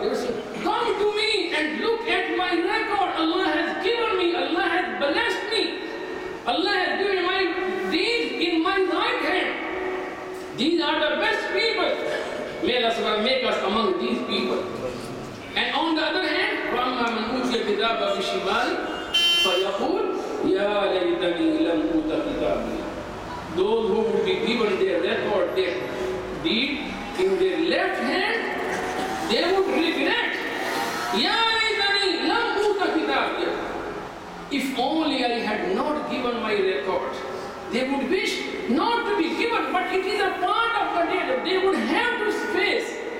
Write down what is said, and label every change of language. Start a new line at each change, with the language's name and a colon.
English: They would say, come to me and look at my record. Allah has given me, Allah has blessed me. Allah has given my deeds in my right hand. These are the best people. May Allah make us among these people. And on the other hand,
Arabic: وَأَمَّا مَنْ أُوتِيَ كِتَابَهُ بِشِمَالِهِ فَيَقُولُ يَا لَيْتَنِي لَمْ أُوتَ كِتَابِيَهْ.
English: Those who would be given their record, their deed in their left hand, they would regret.
Arabic: Ya laytani lam uta kitabiya.
English: If only I had not given my record. They would wish not to be given, but it is a part of the day that they would have to face.